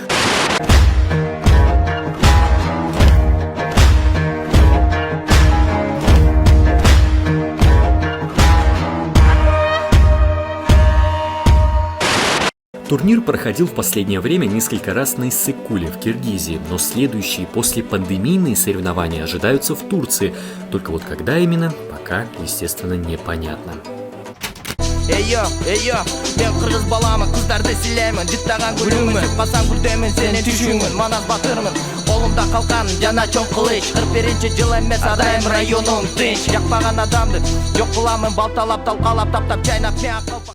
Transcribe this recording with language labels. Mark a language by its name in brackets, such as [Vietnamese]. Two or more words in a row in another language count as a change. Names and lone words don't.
[Russian] Турнир проходил в последнее время несколько раз на Иссык-Куле в Киргизии, но следующие после пандемийные соревнования ожидаются в Турции. Только вот когда именно, пока, естественно, непонятно. [Kyrgyz] Мен кыргыз баламын, кыздарды силеймин, жыттаган гүлүмүн, сүп калсаң гүлдөмүн, сенин түшүңүн, манас батырмын, колумда калкан жана чоң кылыч, 41 жыл эмес адайым районум тынч, жакпаган адамды жок кыламын, балталап, талкалап, таптап, чайнап,